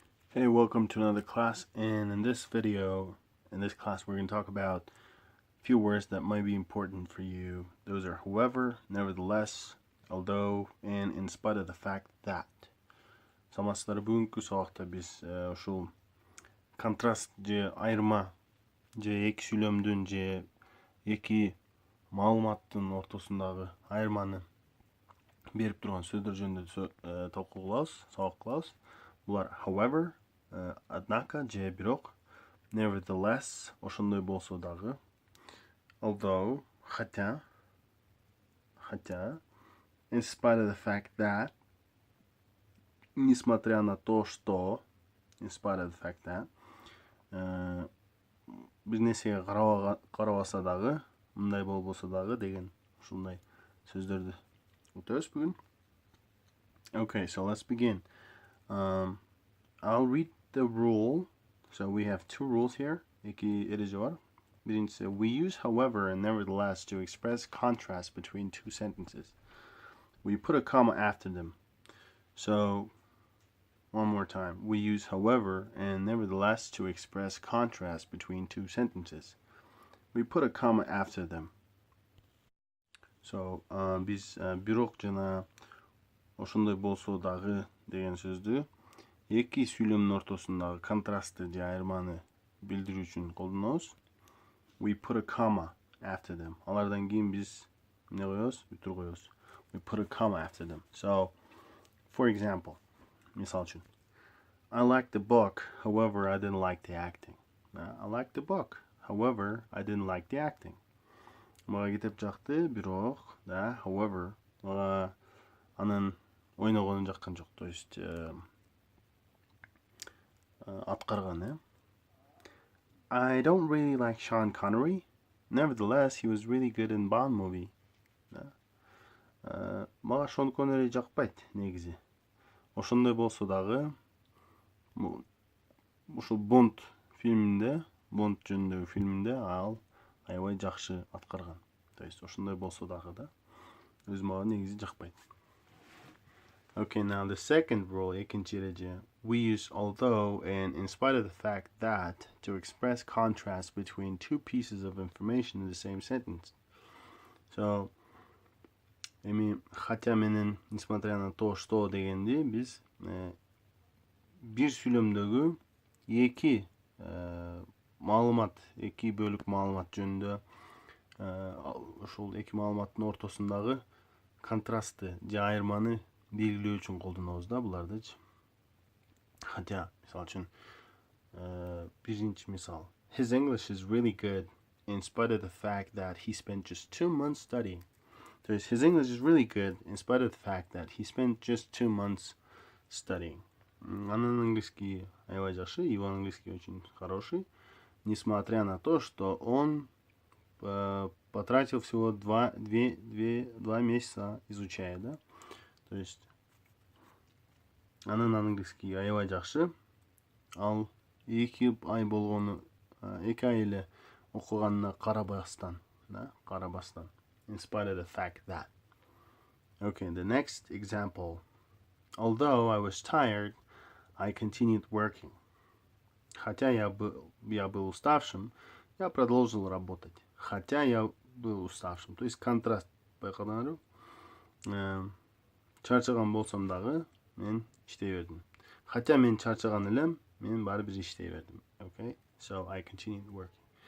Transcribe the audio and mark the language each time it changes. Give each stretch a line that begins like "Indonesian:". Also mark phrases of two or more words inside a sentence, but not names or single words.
English: Hey, welcome to another class, and in this class, we're going to talk about a few words that might be important for you. Those are however, nevertheless, although, and in spite of the fact that.
Kyrgyz: Саламатсыздар, бүгүнкү сабакта биз ушул контраст же айырма же эки сүйлөмдүн же эки маалыматтын ортосундагы айырманы берип турган сөздөр жөнүндө талкуу кылабыз, сабак кылабыз. Булар however, однако же бирок, nevertheless, ошондой болсо дагы,
English: although, хотя, in spite of the fact that,
Russian: несмотря на то, что,
English: in spite of the fact that,
Kyrgyz: бир нерсеге карабаса дагы, мындай болбосо дагы деген ушундай сөздөрдү өтөбүз бүгүн.
English: Okay, so let's begin. I'll read the rule. So we have two rules here. We use however and nevertheless to express contrast between two sentences. We put a comma after them. So one more time. We use however and nevertheless to express contrast between two sentences. We put a comma after them.
Kyrgyz: So biz бирок жана ошондой болсо дагы деген сөздү эки сүйлөмдүн ортосундагы контрастты же айырманы билдирүү үчүн колдонобуз.
English: We put a comma after them.
Kyrgyz: Алардан кийин биз эмне коебуз? Бүтүр коебуз.
English: We put a comma after them. So, for example,
Kyrgyz: мисал үчүн,
English: I liked the book, however, I didn't like the acting. I liked the book, however, I didn't like the acting.
Kyrgyz: Мага китеп жакты, бирок, да, however, мага анын ойногонун жаккан жок.
Russian: То есть
Kyrgyz: аткарган,
English: I don't really like Sean Connery. Nevertheless, he was really good in Bond movie.
Kyrgyz: Мага Шон Коннери жакпайт, негизи. Ошондой болсо дагы, ушул Бонд фильминде, Бонд жөнүндөгү фильминде ал аябай жакшы аткарган.
Russian: То есть
Kyrgyz: ошондой болсо дагы да, өзү мага негизи жакпайт.
English: Okay, now the second rule, we use although and in spite of the fact that to express contrast between two pieces of information in the same sentence. So,
Kyrgyz: хотя менен
Russian: несмотря на то, что
Kyrgyz: дегенди биз бир сүйлөмдөгү эки маалымат, эки бөлүк маалымат жөнүндө ошол эки маалыматтын ортосундагы контрастты же айырманы белгилөө үчүн колдонобуз да булардычы. Хотя, мисал үчүн, биринчи мисал.
English: His English is really good in spite of the fact that he spent just 2 months studying.
Russian: То есть,
English: his English is really good in spite of the fact that he spent just 2 months studying.
Kyrgyz: Анын английский аябай жакшы,
Russian: его английский очень хороший, несмотря на то, что он потратил всего 2 месяца изучая, да? То есть,
Kyrgyz: анын английский аябай жакшы. Ал 2 ай болгону, 2 ай эле окуганына карабастан, да? Карабастан.
English: In spite of the fact that. Okay, the next example. Although I was tired, I continued working.
Russian: Хотя я был уставшим, я продолжил работать. Хотя я был уставшим. То есть
Kyrgyz: контраст байкадыңарбы? Чарчаган болсом дагы мен иштей бердим. Хотя мен чарчаган элем, мен баары бир иштей бердим.
English: Okay? So I continued working.